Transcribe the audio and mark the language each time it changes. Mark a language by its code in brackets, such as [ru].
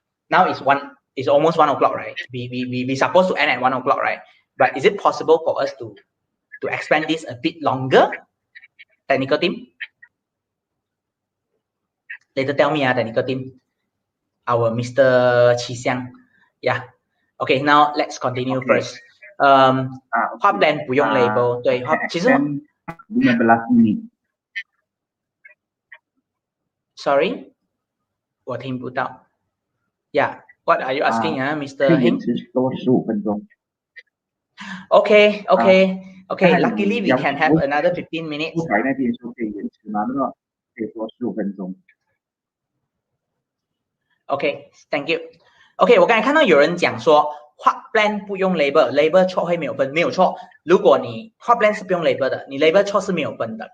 [en] Now it's almost 1 o'clock, right? We supposed to end at 1 o'clock, right? But is it possible for us to expand this a bit longer? Technical team? Later tell me, technical team. Our Mr. Chi Xiang. Yeah. Okay, now let's continue first. [zh] 画 plan 不用 label， 对，其实 [ms] 15 minit. [zh] Sorry， 我听不到。 [en] Yeah, what are you asking, Mr. Heng? [zh] 多15分钟。 [en] Okay. Luckily, we can have another 15 minutes. [zh] 后台那边说可以延迟吗？那么可以多15分钟。 [en] Okay, thank you. [zh] Okay, 我刚才看到有人讲说画 plan 不用 label 错会没有分，没有错。如果你画 plan 是不用 label 的，你 label 错是没有分的。